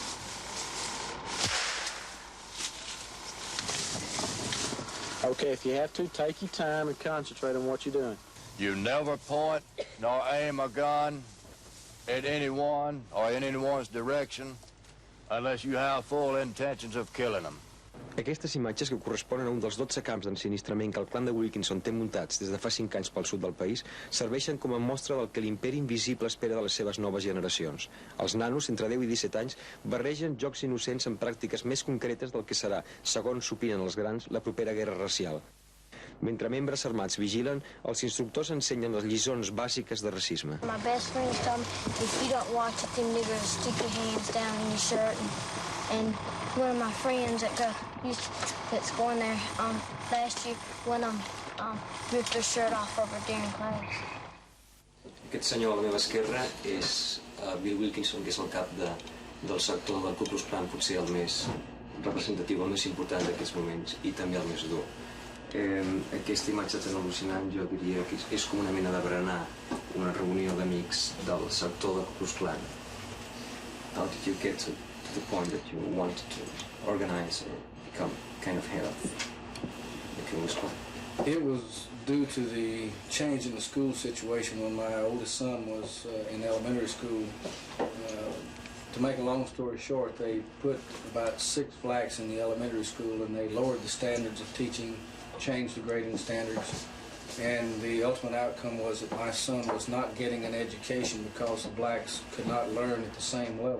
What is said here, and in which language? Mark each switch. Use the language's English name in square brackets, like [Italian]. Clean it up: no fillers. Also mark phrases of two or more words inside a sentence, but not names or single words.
[English] Okay, if you have to, take your time and concentrate on what you're doing. You never point nor aim a gun at anyone or in anyone's direction unless you have full intentions of killing them. [Catalan] Aquestes imatges, que corresponen a un dels 12 camps d'ensinistrament que el clan de Wilkinson té muntats des de fa 5 anys pel sud del país, serveixen com a mostra del que l'imperi invisible espera de les seves noves generacions. Els nanos, entre 10 i 17 anys, barregen jocs innocents amb pràctiques més concretes del que serà, segons s'opinen els grans, la propera guerra racial. Mentre membres armats vigilen, els instructors ensenyen les lliçons bàsiques de racisme. [English] My best friends tell me, if you don't watch it, them niggers stick your hands down in your shirt. And one of my friends that's going there last year, when ripped their shirt off over during class. [Catalan] Aquest senyor a la meva esquerra és Bill Wilkinson, que és el cap del sector del Ku Klux Klan, potser el més representatiu, el més important d'aquests moments, i també el més dur. Aquesta imatge tan al·lucinant, jo diria que és com una mena de berenar, una reunió d'amics del sector del Ku Klux Klan. [English] How did you get to the point that you wanted to organize or become kind of head of the Ku Klux Klan? It was due to the change in the school situation when my oldest son was in elementary school. To make a long story short, they put about 6 blacks in the elementary school, and they lowered the standards of teaching, changed the grading standards, and the ultimate outcome was that my son was not getting an education because the blacks could not learn at the same level.